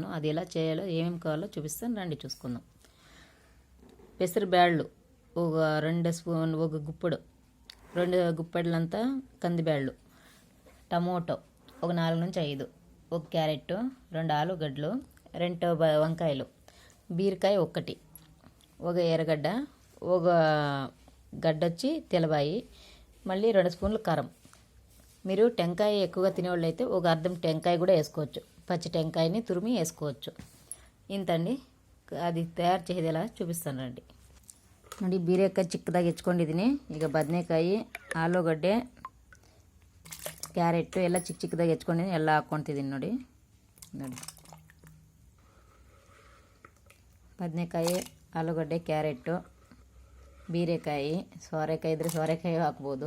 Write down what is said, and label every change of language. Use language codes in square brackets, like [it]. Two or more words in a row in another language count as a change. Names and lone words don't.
[te] అది ఎలా చేయాలో ఏమేమి కావాలో చూపిస్తాను, రండి చూసుకుందాం. పెసర బ్యాళ్ళు ఒక 2 స్పూన్, ఒక గుప్పెడు 2 గుప్పెడులంతా కందిబ్యాళ్ళు, టమోటో ఒక 4 నుంచి 5, ఒక క్యారెట్, 2 ఆలుగడ్డలు, 2 వంకాయలు, బీరకాయ 1, ఒక ఎర్రగడ్డ, ఒక గడ్డొచ్చి తెల్లబాయి, మళ్ళీ 2 స్పూన్లు కారం. మీరు టెంకాయ ఎక్కువగా తినేవాళ్ళు అయితే ఒక అర్ధం టెంకాయ కూడా వేసుకోవచ్చు. పచ్చి టెంకాయని తురిమి వేసుకోవచ్చు. ఇంతండి. అది తయారు చేసేది ఎలా చూపిస్తాను రండి. [kn] ನೋಡಿ, ಬೀರೆಕಾಯಿ ಚಿಕ್ಕದಾಗಿ ಹೆಚ್ಕೊಂಡಿದ್ದೀನಿ. ಈಗ ಬದನೆಕಾಯಿ, ಆಲೂಗಡ್ಡೆ, ಕ್ಯಾರೆಟ್ ಎಲ್ಲ ಚಿಕ್ಕದಾಗಿ ಹೆಚ್ಕೊಂಡಿದ್ದೀನಿ. ಎಲ್ಲ ಹಾಕ್ಕೊತಿದ್ದೀನಿ ನೋಡಿ. ಬದನೆಕಾಯಿ, ಆಲೂಗಡ್ಡೆ, ಕ್ಯಾರೆಟು, ಬೀರೆಕಾಯಿ, ಸೋರೆಕಾಯಿ ಇದ್ದರೆ ಸೋರೆಕಾಯಿ ಹಾಕ್ಬೋದು.